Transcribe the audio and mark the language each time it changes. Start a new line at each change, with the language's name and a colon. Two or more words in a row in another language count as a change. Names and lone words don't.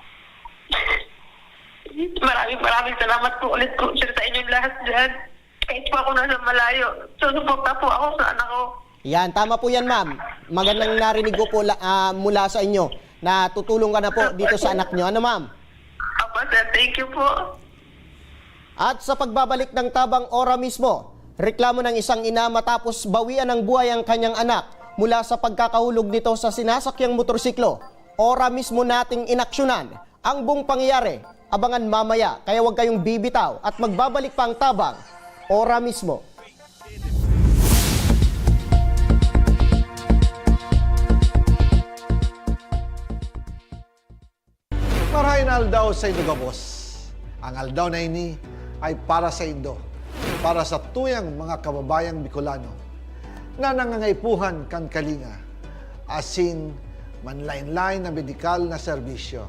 Filipino: Maraming salamat po ulit po, sir, sa inyong lahat dyan. Kahit po ako nasa malayo, susuporta po ako sa anak ko. Yan, tama po yan, ma'am. Magandang narinig ko po mula sa inyo na tutulong ka na po dito sa anak nyo. Ano, ma'am? Opo, sir.
English: Thank you po.
Filipino: At sa pagbabalik ng tabang ora mismo, reklamo ng isang ina matapos bawian ng buhay ang kanyang anak mula sa pagkakahulog nito sa sinasakyang motorsiklo. Ora mismo nating inaksyonan ang buong pangyayari. Abangan mamaya, kaya huwag kayong bibitaw at magbabalik pa ang tabang. Ora mismo.
Bikol: Marahin aldaw sa Indo Gabos. Ang aldaw na ini ay para sa Indo, para sa tuyang mga kababayang Bicolano na nangangaipuhan kan kalinga, asin manlain-lain na medikal na serbisyo.